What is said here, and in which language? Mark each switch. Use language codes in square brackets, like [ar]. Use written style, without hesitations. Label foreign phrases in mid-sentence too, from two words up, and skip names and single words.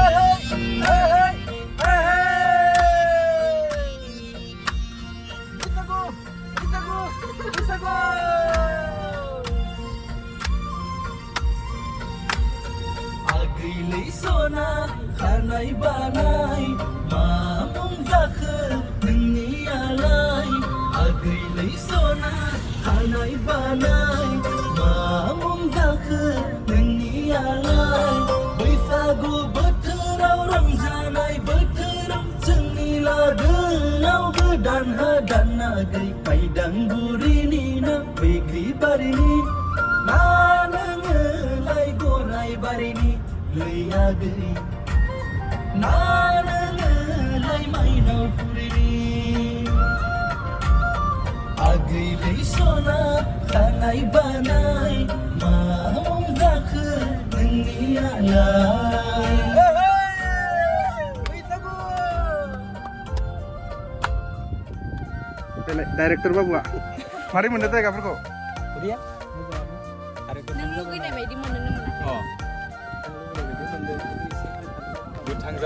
[brx] Agilai sona khanai banai mamung zakhe dunyalai Agilai sona khanai banai mamung zakhe dunyalai Baisagu bothorau ramjanai bothorau जोंनि लागोआव गोदान हादानागै पाइदां बुरिनि ना बैग्रि बारिनि ना नोङोलाय गराय बारिनि लैयागै ना नोङोलाय माइनाव फुरिनि Agilai sona khanai banai mamung zakhe dunyalai डाइरेक्टर बाबुआ मारै मोनदों जायगाफोरखौ Udah नों लुगैनाय बायदि मोनोनो मोनाखै